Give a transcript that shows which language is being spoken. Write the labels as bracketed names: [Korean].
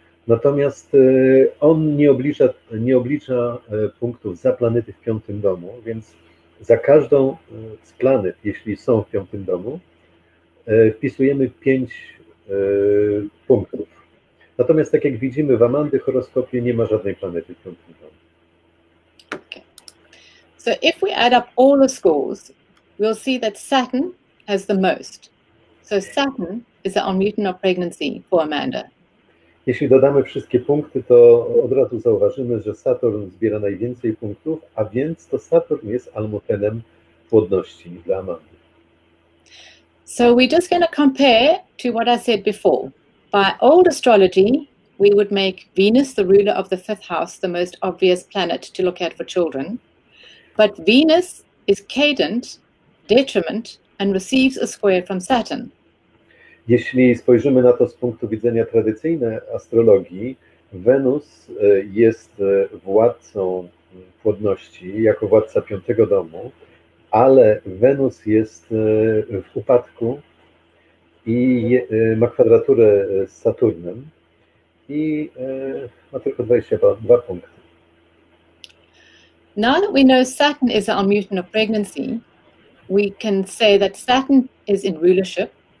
[Polish] Natomiast on nie oblicza punktów za planety w 5. domu, więc za każdą z planet, jeśli są w 5. domu, wpisujemy 5 punktów. Natomiast tak jak widzimy w Amandy horoskopie nie ma żadnej planety w 5. domu. [English] Okay. So if we add up all the scores, we'll see that Saturn has the most. So Saturn is the Almuten of pregnancy for Amanda. [Polish] Jeśli dodamy wszystkie punkty, to od razu zauważymy, że Saturn zbiera najwięcej punktów, a więc to Saturn jest Almutenem płodności dla Amandy. [English] So we're just going to compare to what I said before. By old astrology, we would make Venus, the ruler of the fifth house, the most obvious planet to look at for children. But Venus is cadent, detriment, and receives a square from Saturn. [Polish] Jeśli spojrzymy na to z punktu widzenia tradycyjnej astrologii, Wenus jest władcą płodności jako władca piątego domu, ale Wenus jest w upadku i ma kwadraturę z Saturnem i ma tylko 22 punkty. [English] Now that we know Saturn is the Almuten of pregnancy, we can say that Saturn is in rulership.